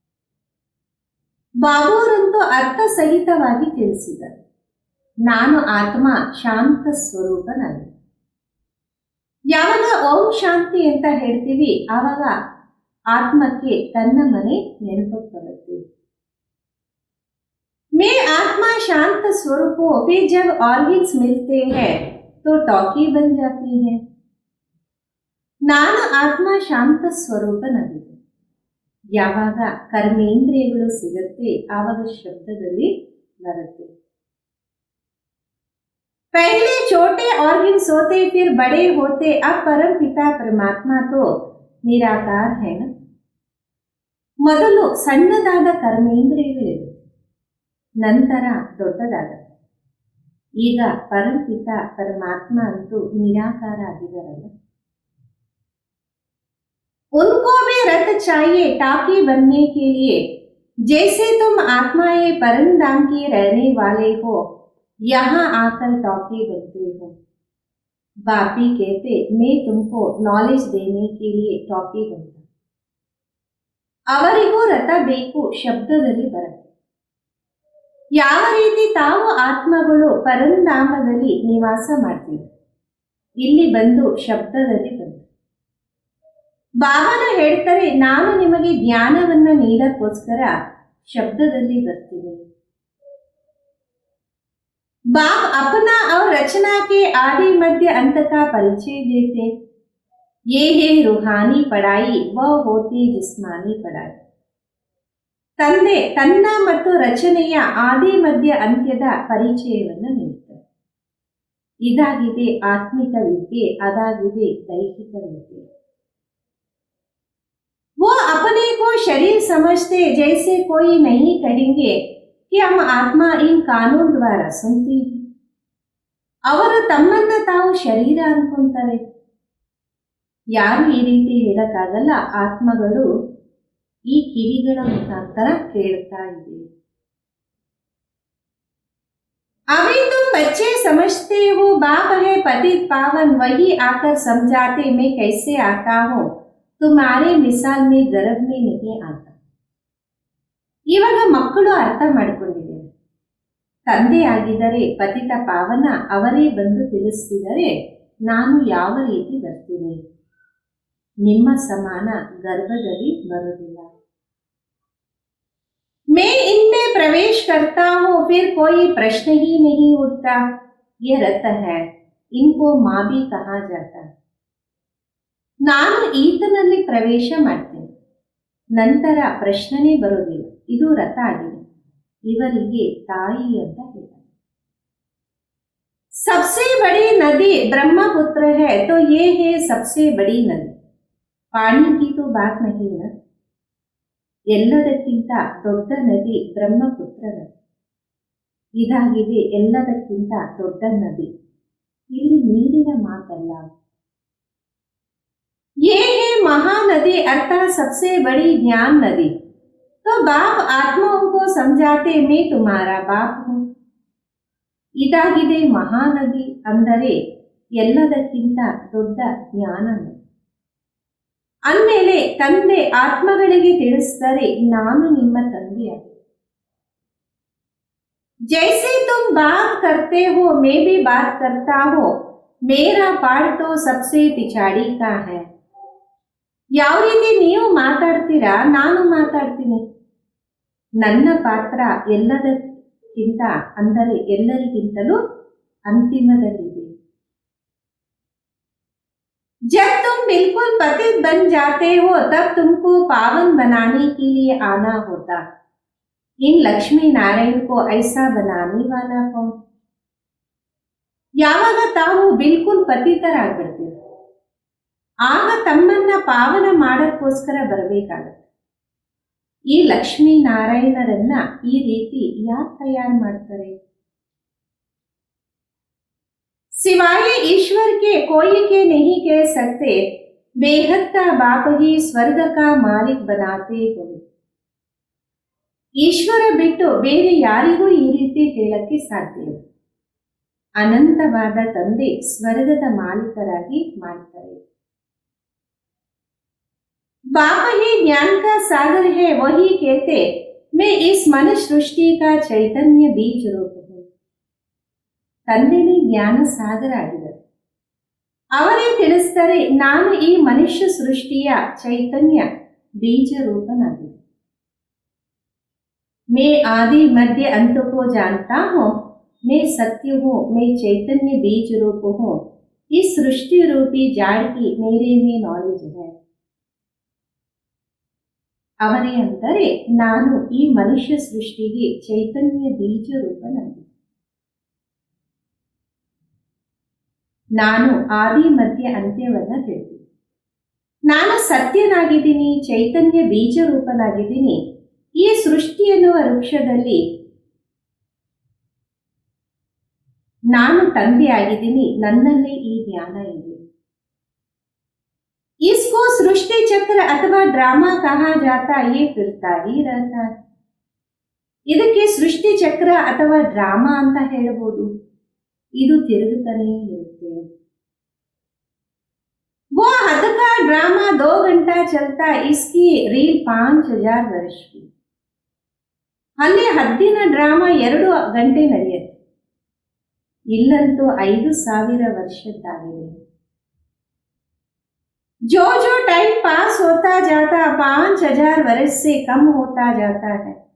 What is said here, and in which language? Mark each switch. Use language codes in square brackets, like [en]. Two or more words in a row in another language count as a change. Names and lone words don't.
[kn] ಬಾಬುರಂತೂ ಅರ್ಥ ಸಹಿತವಾಗಿ ತಿಳಿಸಿದರು, ನಾನು ಆತ್ಮ ಶಾಂತ ಸ್ವರೂಪನಾಗಿ. ಯಾವಾಗ ಓಂ ಶಾಂತಿ ಅಂತ ಹೇಳ್ತೀವಿ ಆವಾಗ ಆತ್ಮಕ್ಕೆ ತನ್ನ ಮನೆ ನೆನಪು ಬರುತ್ತೆ. [hi] मैं आत्मा शांत स्वरूप हो, फिर जब ऑर्गन्स मिलते हैं तो टॉकी बन जाती है. [kn] ನಾನು ಆತ್ಮ ಶಾಂತ ಸ್ವರೂಪನಾಗಿದೆ. ಯಾವಾಗ ಕರ್ಮೇಂದ್ರಿಯಗಳು ಸಿಗುತ್ತೆ ಆವಾಗ ಶಬ್ದದಲ್ಲಿ ಬರುತ್ತೆ. [hi] पहले छोटे ऑर्गन्स होते, फिर बड़े होते, अब परम पिता परमात्मा तो निराकार है ना. [kn] ಮೊದಲು ಸಣ್ಣದಾದ ಕರ್ಮೇಂದ್ರಿಯಗಳಿವೆ, ನಂತರ ದೊಡ್ಡದಾಗತ್ತೆ. ಈಗ ಪರಂಪಿತ ಪರಮಾತ್ಮ ಅಂತೂ ನಿರಾಕಾರ ಆಗಿದಾರಲ್ಲ. [hi] उनको भी रथ चाहिए टाकी बनने के लिए, जैसे तुम आत्माएं परमधाम के रहने वाले हो, यहाँ आकर टाकी बनते हो. बापी कहते, मैं तुमको नॉलेज देने के लिए टाकी बनता. [kn] ಅವರಿಗೂ ರಥ ಬೇಕು ಶಬ್ದದಲ್ಲಿ ಬರುತ್ತೆ. ಯಾವ ರೀತಿ ತಾವು ಆತ್ಮಗಳು ಪರಂಧಾಮದಲ್ಲಿ ನಿವಾಸ ಮಾಡ್ತೀವಿ, ಇಲ್ಲಿ ಬಂದು ಶಬ್ದದಲ್ಲಿ ಬಂದು ಬಾಬಾನ ಹೇಳ್ತಾರೆ, ನಾನು ನಿಮಗೆ ಜ್ಞಾನವನ್ನ ನೀಡಕ್ಕೋಸ್ಕರ ಶಬ್ದದಲ್ಲಿ ಬರ್ತೀನಿ. [hi] बाप अपना और रचना के आदि मध्य अंत का परिचय देते. ये है रूहानी पढ़ाई, वह होती जिस्मानी पढ़ाई. [kn] ತಂದೆ ತನ್ನ ಮತ್ತು ರಚನೆಯ ಆದಿ ಮಧ್ಯ ಅಂತ್ಯದ ಪರಿಚಯವನ್ನು ನೀಡುತ್ತಾರೆ. ಇದಾಗಿದೆ ಆತ್ಮಿಕ ವಿದ್ಯೆ, ಅದಾಗಿದೆ ದೈಹಿಕ ವಿದ್ಯೆ. [hi] वो अपने को शरीर समझते, जैसे कोई नहीं कहेंगे कि हम आत्मा इन कानून द्वारा सुनती है. [kn] ಅವರು ತಮ್ಮನ್ನ ತಾವು ಶರೀರ ಅನ್ಕೊಂತಾರೆ. ಯಾರು ಈ ರೀತಿ ಹೇಳಕ್ಕಾಗಲ್ಲ, ಆತ್ಮಗಳು ಈ ಕಿವಿಗಳ ಮುಖಾಂತರ ಕೇಳ್ತಾ ಇದೆ. [hi] अभी तुम बच्चे समझते हो बाप है पतित पावन, वही आकर समझाते मैं कैसे आता हूँ, तुम्हारे मिसाल में गर्भ में नहीं आता. [kn] ಇವಾಗ ಮಕ್ಕಳು ಅರ್ಥ ಮಾಡಿಕೊಂಡಿದ್ದಾರೆ. ತಂದೆಯಾಗಿದ್ದರೆ ಪತಿತ ಪಾವನ ಅವರೇ ಬಂದು ತಿಳಿಸಿದರೆ ನಾನು ಯಾವ ರೀತಿ ಬರ್ತೀನಿ, ನಿಮ್ಮ ಸಮಾನ ಗರ್ಭದಲ್ಲಿ ಬರುವುದಿಲ್ಲ. [hi] मैं इनमें प्रवेश करता हूँ फिर कोई प्रश्न ही नहीं उठता, ये रत है, इनको माँ भी कहा जाता. [kn] ನಾನು ಈತನಲ್ಲಿ ಪ್ರವೇಶ ಮಾಡ್ತೇನೆ, ನಂತರ ಪ್ರಶ್ನೆನೇ ಬರೋದಿಲ್ಲ, ಇದು ರಥ ಆಗಿದೆ, ಇವರಿಗೆ ತಾಯಿ ಅಂತ ಹೇಳ್ತಾರೆ. [hi] सबसे बड़ी नदी ब्रह्मपुत्र है तो ये है सबसे बड़ी नदी. पानी की तो बात नहीं है. [kn] ಎಲ್ಲದಕ್ಕಿಂತ ದೊಡ್ಡ ನದಿ ಬ್ರಹ್ಮಪುತ್ರ ನದಿ. ಇದಾಗಿದೆ ಎಲ್ಲದಕ್ಕಿಂತ ದೊಡ್ಡ ನದಿ. ಇಲ್ಲಿ ನೀರಿನ ಮಾತಲ್ಲ. [hi] ये है महानदी अर्थात सबसे बड़ी ज्ञान नदी. तो बाप आत्माओं को समझाते मैं तुम्हारा बाप हूँ. [kn] ಇದಾಗಿದೆ ಮಹಾನದಿ ಅಂದರೆ ಎಲ್ಲದಕ್ಕಿಂತ ದೊಡ್ಡ ಜ್ಞಾನ ನದಿ. ಅಂದಮೇಲೆ ತಂದೆ ಆತ್ಮಗಳಿಗೆ ತಿಳಿಸಿದರೆ ನಾನು ನಿಮ್ಮ ತಂದೆಯಾಗಿ. [hi] जैसे तुम बात करते हो मैं भी बात करता हूँ, मेरा पाठ तो सबसे पिछाड़ी का है. [kn] ಯಾವ ರೀತಿ ನೀವು ಮಾತಾಡ್ತೀರಾ ನಾನು ಮಾತಾಡ್ತೀನಿ, ನನ್ನ ಪಾತ್ರ ಎಲ್ಲದಕ್ಕಿಂತ ಅಂದರೆ ಎಲ್ಲರಿಗಿಂತಲೂ ಅಂತಿಮದಲ್ಲಿದೆ. [hi] जब तुम बिल्कुल पतित बन जाते हो तब तुमको पावन बनाने के लिए आना होता. इन लक्ष्मी नारायण को ऐसा बनाने वाला कौन? [kn] ಯಾವಾಗ ತಾವು ಬಿಲ್ಕುಲ್ ಪತಿತರಾಗ್ಬಿಡ್ತೀರ ಆಗ ತಮ್ಮನ್ನ ಪಾವನ ಮಾಡಕ್ಕೋಸ್ಕರ ಬರಬೇಕಾಗತ್ತೆ. ಈ ಲಕ್ಷ್ಮೀ ನಾರಾಯಣರನ್ನ ಈ ರೀತಿ ಯಾರು ತಯಾರು ಮಾಡ್ತಾರೆ? [hi] सिवाय ईश्वर के कोई के नहीं कह सकते, बेहद का बाप ही स्वर्ग का मालिक बनाते हो. [kn] ಈಶ್ವರ ಬಿಟ್ಟು ಬೇರೆ ಯಾರಿಗೂ ಈ ರೀತಿ ಹೇಳಕ್ಕೆ ಸಾಧ್ಯ ಇಲ್ಲ. ಅನಂತವಾದ ತಂದೆ ಸ್ವರ್ಗದ ಮಾಲೀಕರಾಗಿ ಮಾಡ್ತಾರೆ. [hi] बाप ही ज्ञान का सागर है, वही कहते मैं इस मनुष्य सृष्टि का चैतन्य बीज रूप हूँ. [kn] ತಂದೆನೇ ಜ್ಞಾನ ಸಾಗರ ಆಗಿದ್ದಾರೆ. ಅವರೇ ತಿಳಿಸ್ತಾರೆ ನಾನು ಈ ಮನುಷ್ಯ ಸೃಷ್ಟಿಯ ಚೈತನ್ಯ ಬೀಜ ರೂಪನಾಗಿದೆ. [hi] मैं आदि मध्य अंत को जानता हूँ, मैं सत्य हूँ, मैं चैतन्य बीज रूप हूँ. इस सृष्टि रूपी जाड़ की मेरे में नॉलेज है. [kn] ಅವರೇ ಅಂತಾರೆ ನಾನು ಈ ಮನುಷ್ಯ ಸೃಷ್ಟಿಗೆ ಚೈತನ್ಯ ಬೀಜ ರೂಪನಾಗಿದೆ. ನಾನು ಆದಿ ಮಧ್ಯ ಅಂತ್ಯವನ್ನ ತಿಳಿದಿದ್ದೀನಿ. ನಾನು ಸತ್ಯನಾಗಿದ್ದೀನಿ, ಚೈತನ್ಯ ಬೀಜ ರೂಪನಾಗಿದ್ದೀನಿ. ಈ ಸೃಷ್ಟಿ ಎನ್ನುವ ವೃಕ್ಷದಲ್ಲಿ ನಾನು ತಂದೆಯಾಗಿದ್ದೀನಿ, ನನ್ನಲ್ಲಿ ಈ ಜ್ಞಾನ ಇದೆ. [hi] इसको सृष्टि चक्र अथवा ड्रामा कहा जाता, ये फिरता ही रहता. [kn] ಇದಕ್ಕೆ ಸೃಷ್ಟಿ ಚಕ್ರ ಅಥವಾ ಡ್ರಾಮಾ ಅಂತ ಹೇಳಬಹುದು. ಇದು ತಿರುಗುತ್ತಾನೆ ಇರುತ್ತೆ. [hi] वो हद का ड्रामा 2 घंटा चलता, इसकी रील 5000 वर्ष की. [kn] ಅಲ್ಲಿ ಹದ್ದಿನ ಡ್ರಾಮಾ 2 ಗಂಟೆ ನಡೆಯುತ್ತೆ, ಇಲ್ಲಂತೂ 5000 ವರ್ಷದ್ದಾಗಿದೆ. [hi] जो जो टाइम पास होता जाता 5000 वर्ष से कम होता जाता है.